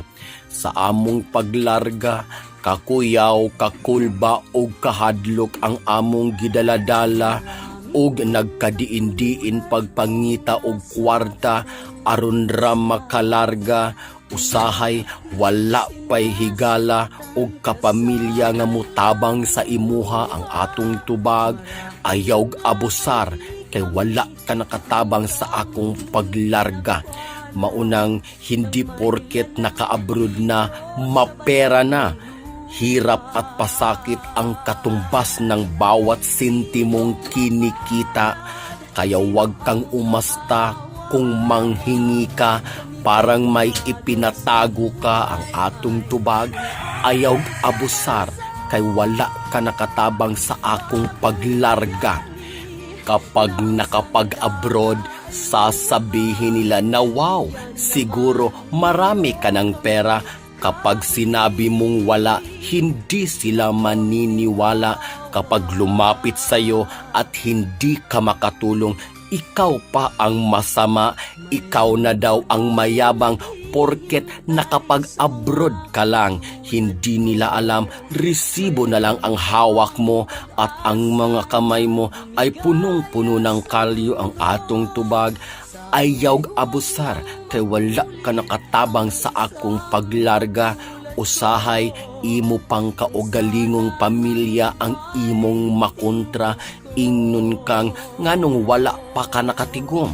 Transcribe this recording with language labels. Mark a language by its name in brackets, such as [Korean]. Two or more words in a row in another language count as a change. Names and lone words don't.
[Cebuano] Sa among paglarga, kakuyaw, kakulba o kahadlok ang among gidaladala, og nagkadiin-diin pagpangita og kwarta aron ra makalarga. Usahay wala pay higala og kapamilya nga mutabang sa imuha ang atong tubag. Ayaw abusar, kay wala ka nakatabang sa akong paglarga. [Filipino] Maunang hindi porket naka-abroad na, mapera na. Hirap at pasakit ang katumbas ng bawat sentimong kinikita. Kaya wag kang umasta kung manghingi ka, parang may ipinatago ka [Cebuano] ang atong tubag. [Filipino] Ayaw abusar, kay wala ka nakatabang sa akong paglarga. Kapag nakapag-abroad, sasabihin nila na wow, siguro marami ka ng pera. Kapag sinabi mong wala, hindi sila maniniwala. Kapag lumapit sa'yo at hindi ka makatulong, ikaw pa ang masama. Ikaw na daw ang mayabang porket nakapag-abroad ka lang. Hindi nila alam, resibo na lang ang hawak mo at ang mga kamay mo ay punong-puno ng kalyo. [Cebuano] Ang atong tubag, ayaw abusar, kay wala ka nakatabang sa akong paglarga. Usahay, imo pang kaugalingong pamilya ang imong makontra. Ingnon kang nganong wala pa ka nakatigom.